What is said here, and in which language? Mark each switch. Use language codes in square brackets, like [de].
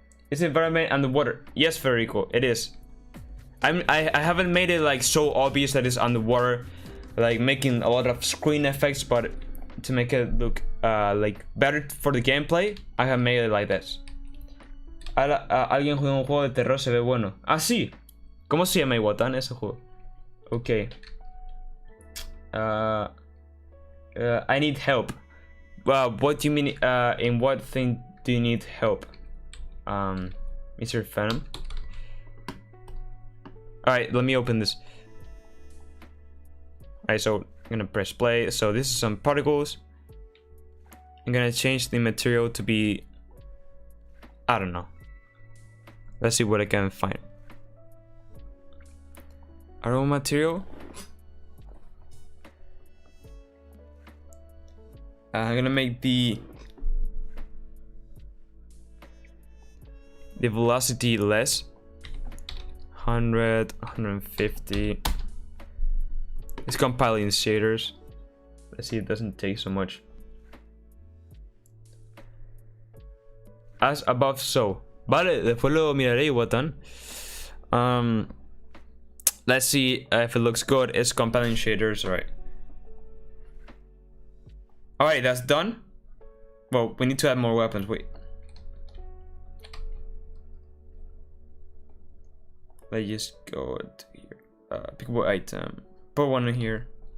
[en] Is environment underwater? Yes, Federico, it is. I haven't made it like so obvious that it's underwater, like making a lot of screen effects, but to make it look like better for the gameplay, I have made it like this. [es] Alguien juega un juego de terror, se ve bueno. Ah, sí. ¿Cómo se llama, Iwatan, ese juego? [en] Okay. I need help. Well, what do you mean? In what thing do you need help, Mr. Phantom? Alright, let me open this. Alright, so I'm gonna press play. So this is some particles. I'm gonna change the material to be, I don't know. Let's see what I can find. Arrow material. I'm gonna make the velocity less. 100, 150. It's compiling shaders. Let's see, it doesn't take so much. As above, so. [es] Vale, después lo miraré, Watan. [en] Let's see if it looks good. It's compiling shaders, alright. Alright, that's done. Well, we need to add more weapons. Wait. Let's just go to here. Pickable item. Put one in here.